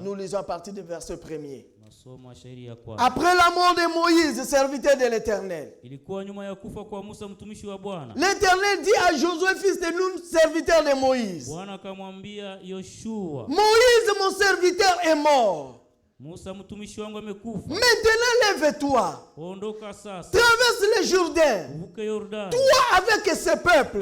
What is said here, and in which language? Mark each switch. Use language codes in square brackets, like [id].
[fr] nous lisons à partir du verset 1er. [sw] Nasoma shairi ya kwanza. [fr] Après la mort de Moïse, serviteur de l'Éternel, [sw] Ilikuwa nyuma ya kufa kwa Musa mtumishi wa Bwana. [fr] l'Éternel dit à Josué, fils de Nun, serviteur de Moïse, [sw] Bwana akamwambia Yoshua, [fr] Moïse, mon serviteur, est mort. [sw] Musa mtumishi wangu amekufa. [fr] Maintenant, lève-toi, [sw] Ondoka sasa, [fr] traverse le Jourdain, [sw] uvuke Yordani, [fr] toi avec ce peuple,